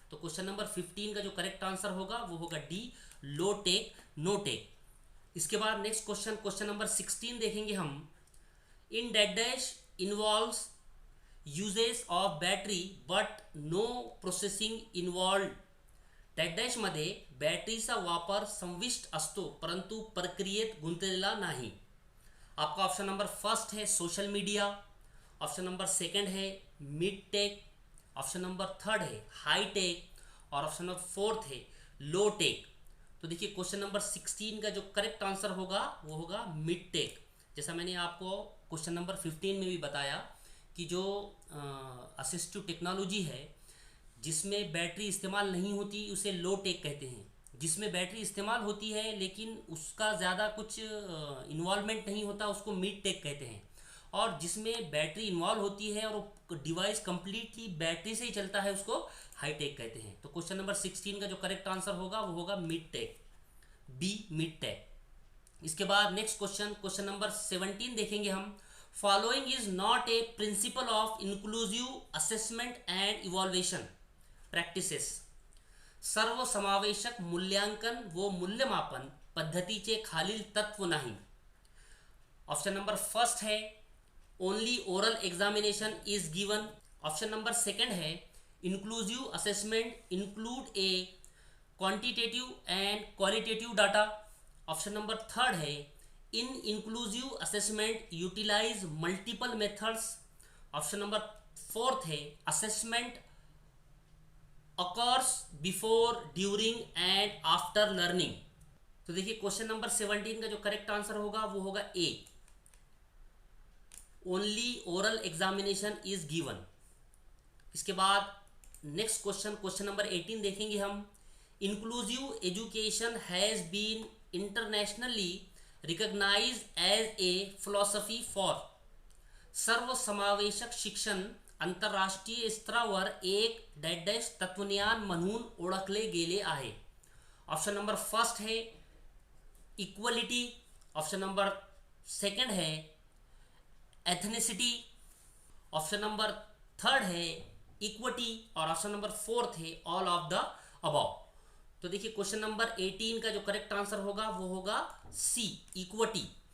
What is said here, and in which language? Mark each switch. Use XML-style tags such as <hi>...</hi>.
<hi>तो question number 15 का जो करेक्ट आंसर होगा वो होगा डी, लो टेक, नो टेक। इसके बाद नेक्स्ट क्वेश्चन, क्वेश्चन नंबर 16 देखेंगे हम।</hi> <en>In dead dash involves uses of battery but no processing involve.</en> <mr>Dead dash मध्ये बॅटरीचा वापर संविष्ट असतो परंतु प्रक्रियेत गुंतलेला नाही।</mr> <hi>आपका ऑप्शन नंबर फर्स्ट है social media, option number second है mid take, option number third है हाई टेक और ऑप्शन नंबर फोर्थ है लो टेक। तो देखिए क्वेश्चन नंबर 16 का जो करेक्ट आंसर होगा वो होगा मिड टेक। जैसा मैंने आपको क्वेश्चन नंबर 15 में भी बताया कि जो असिस्टिव टेक्नोलॉजी है जिसमें बैटरी इस्तेमाल नहीं होती उसे लो टेक कहते हैं, जिसमें बैटरी इस्तेमाल होती है लेकिन उसका ज़्यादा कुछ इन्वॉल्वमेंट नहीं होता उसको मिड टेक कहते हैं, और जिसमें बैटरी इन्वॉल्व होती है और डिवाइस कंप्लीटली बैटरी से ही चलता है उसको हाई टेक कहते हैं। तो क्वेश्चन नंबर 16 का जो करेक्ट आंसर होगा वो होगा mid take, B mid take. इसके बाद नेक्स्ट क्वेश्चन, क्वेश्चन नंबर 17 देखेंगे हम।</hi> <en>Following is not a principle of inclusive assessment and evaluation practices.</en> <mr>सर्व समावेशक मूल्यांकन व मूल्यमापन पद्धतीचे खालील तत्व नाही.</mr> <hi>ऑप्शन नंबर फर्स्ट है</hi> <en>Only oral examination is given.</en> <hi>Option number second है</hi> <en>Inclusive assessment include a quantitative and qualitative data.</en> <hi>Option number third है</hi> <en>In inclusive assessment utilise multiple methods.</en> <hi>Option number fourth है</hi> <en>Assessment occurs before during and after learning.</en> <hi>तो देखिए question number 17 का जो correct answer होगा वो होगा ए,</hi> <en>Only oral examination is given.</en> <hi>इसके बाद नेक्स्ट क्वेश्चन नंबर 18 देखेंगे हम.</hi> <en>Inclusive education has been internationally recognised as a philosophy for.</en> <mr>सर्व समावेशक शिक्षण आंतरराष्ट्रीय स्तरावर एक डॅश डॅश तत्वज्ञान म्हणून ओळखले गेले आहे.</mr> <hi>ऑप्शन नंबर फर्स्ट है इक्वलिटी. ऑप्शन नंबर सेकंड है एथनिसिटी. ऑप्शन नंबर थर्ड है इक्विटी और ऑप्शन नंबर फोर्थ है</hi> <en>All of the above.</en> <hi>तो देखिए क्वेश्चन नंबर 18 का जो करेक्ट आंसर होगा वो होगा सी, इक्विटी.</hi>